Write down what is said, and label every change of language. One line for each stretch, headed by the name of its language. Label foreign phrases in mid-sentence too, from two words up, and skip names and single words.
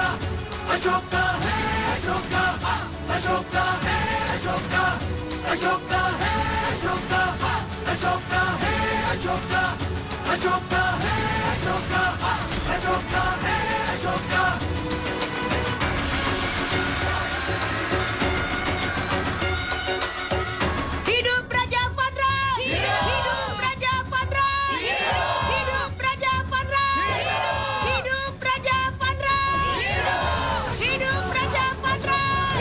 Hindi: अशोका है अशोका अशोका है अशोका अशोका है अशोका अशोका है अशोका अशोका है अशोका अशोका है अशोका.
Indonesian: Hidup Raja Vanraj! Hidup Raja Vanraj! Hidup Raja Vanraj! Hidup Raja Vanraj! Hidup Raja Vanraj!